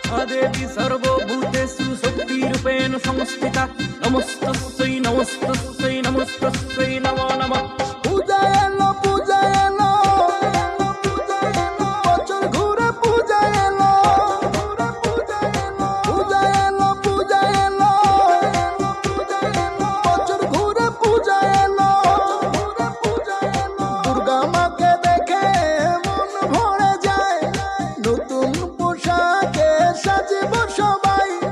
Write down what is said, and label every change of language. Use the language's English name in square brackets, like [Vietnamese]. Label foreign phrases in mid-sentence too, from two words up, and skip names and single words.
[Sanskrit] देवी सर्वभूतेषु शक्तिरूपेण संस्थिता नमस्तस्यै नमस्तस्यै नमस्तस्यै नमो नमः। [Bangla] পূজা এলো বছর ঘুরে পূজা এলো বছর ঘুরে পূজা এলো দুর্গা মাকে দেখে মন ভরে যায় নতুন পোশাকে সাজিব সবাই